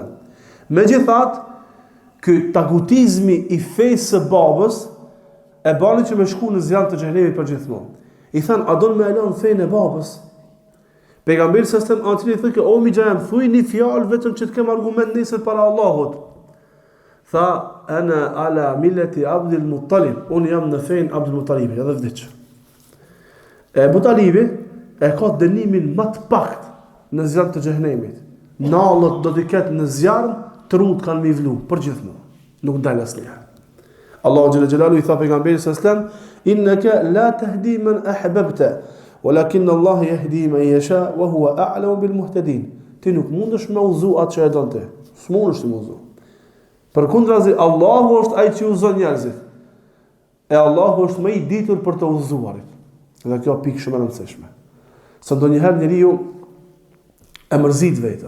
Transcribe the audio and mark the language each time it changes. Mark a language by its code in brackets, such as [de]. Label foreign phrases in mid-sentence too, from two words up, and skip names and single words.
[sq] Megjithatë, ky tagutizmi i fesë së babës e bani që me shku në zjarr të xhenemit përgjithmonë. I than, a don me lënë fenë e babës? Pejgamberi [ar] صلى الله عليه وسلم [sq] i thotë, o mi xham, thuaj një fjalë vetëm që të kem argument nesër para Allahut. Tha, [ar] أنا على ملة عبد المطلب, [sq] unë jam në fejnë Abdul Muttalibi, edhe vdiq. Abu Talibi e ka dënimin më të pakt në zjarr të xhenemit. Nallët do të ketë në zjarr, trut kanë mi vlu, për gjithmonë. Nuk dalë asnjëherë. Allahu [ar] جل جلاله [sq] i tha pejgamberit [ar] صلى الله عليه وسلم, إنك لا تهدي من أحببت ولكن الله يهدي من يشاء وهو أعلم بالمهتدين. [sq] Ti nuk mundesh me udhëzu atë që e don ti. S'mundesh të udhëzu. Përkundrazi, Allahu është ai që udhëzon njerëzit. E Allahu është më i ditur për të udhëzuarit. Dhe kjo pikë shumë e rëndësishme. Se ndonjëherë njeriu e mërzit vetën.